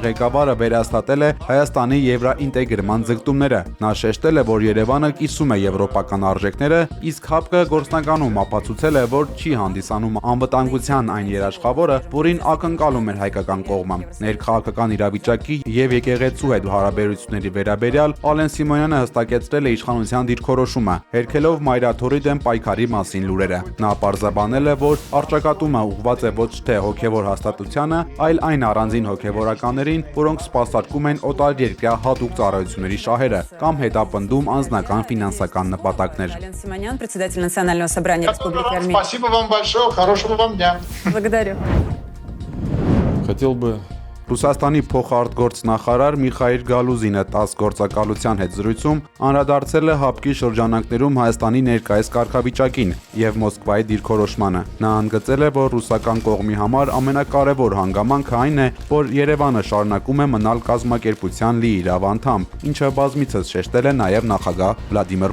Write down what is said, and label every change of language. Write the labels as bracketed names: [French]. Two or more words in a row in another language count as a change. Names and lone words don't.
[Armenian] ղեկավարը վերահաստատել է Հայաստանի եվրաինտեգրման ձգտումները։ Նա շեշտել է, որ Երևանը կիսում է եվրոպական արժեքները, իսկ ՀԱՊԿ գործնականում ապացուցել է, որ չի հանդիսանում անվտանգության այն երաշխավորը, որին ակնկալում էր հայկական կողմը։ Ներքաղաքական իրավիճակի եւ եկեղեցու հետ հարաբերությունների վերաբերյալ Ալեն Սիմոնյանը հստակեցրել է իշխանության դիրքորոշումը, հերքելով թիրաթորի դեմ պայքարի մասին լուրերը։ Նա պարզաբանել է, որ առճակատումը ուղղված է ոչ թե հոգևոր հաստատությանը, այլ այն առանձին հոգևորականներին, որոնք սպասարկում են օտարերկրյա հատուկ ծառայությունների շահերը կամ հետապնդում անձնական ֆինանսական նպատակներ։ [Russian] Ален Симонян, председатель Национального собрания Республики Армения. Спасибо вам большое, хорошего вам дня. Благодарю. Хотел бы [Armenian] Ռուսաստանի փոխարտգործնախարար Միխայիլ Գալուզինը 10 գործակալության հետ զրույցում անդրադարձել է ՀԱՊԿ-ի շրջանակներում Հայաստանի ներկայիս կարգավիճակին եւ Մոսկվայի դիրքորոշմանը։ Նա ընդգծել է, որ ռուսական կողմի համար ամենակարևոր հանգամանքը այն է, որ Երևանը շարունակում է մնալ կազմակերպության լիիրավ անդամ, ինչը բազմիցս շեշտել է նաեւ նախագահ Վլադիմիր